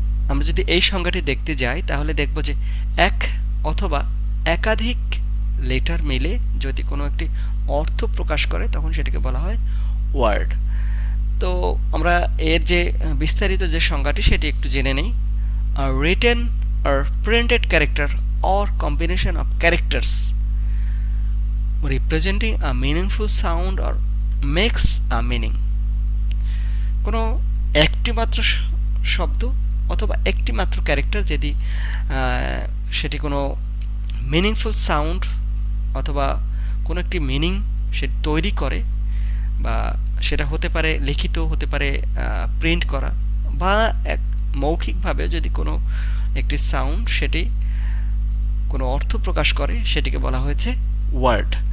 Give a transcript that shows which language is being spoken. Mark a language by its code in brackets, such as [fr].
[bn] আমরা যদি এই সংজ্ঞাটি দেখতে যাই তাহলে দেখব যে এক অথবা একাধিক লেটার মিলে যদি কোনো একটি অর্থ প্রকাশ করে তখন সেটাকে বলা হয় ওয়ার্ড। তো আমরা এর যে বিস্তারিত যে সংজ্ঞাটি সেটি একটু জেনে নেই। [en] Written or printed character or combination of characters representing a meaningful sound or makes a meaning। [bn] কোনো একটি মাত্র শব্দ অথবা একটি মাত্র ক্যারেক্টার যদি সেটি কোনো মিনিংফুল সাউন্ড অথবা কোনো একটি মিনিং সে তৈরি করে, বা সেটা হতে পারে লিখিত, হতে পারে প্রিন্ট করা, বা এক মৌখিকভাবে যদি কোনো একটি সাউন্ড সেটি কোনো অর্থ প্রকাশ করে সেটিকে বলা হয়েছে ওয়ার্ড।